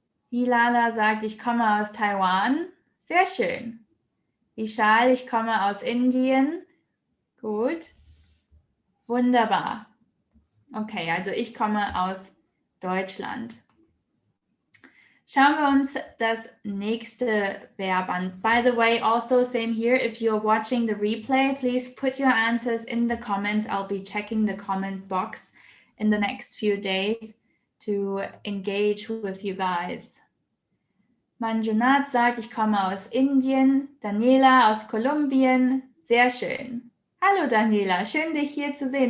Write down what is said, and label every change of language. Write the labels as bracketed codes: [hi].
[de] Hilala sagt, ich komme aus Taiwan. Sehr schön. Vishal, ich komme aus Indien. Gut. Wunderbar. Okay, also ich komme aus Deutschland. Schauen wir uns das nächste Verb an. [en] By the way, also same here, if you're watching the replay, please put your answers in the comments. I'll be checking the comment box in the next few days to engage with you guys. [de] Manjunat sagt, ich komme aus Indien. Daniela aus Kolumbien. Sehr schön. Hallo Daniela, schön dich hier zu sehen.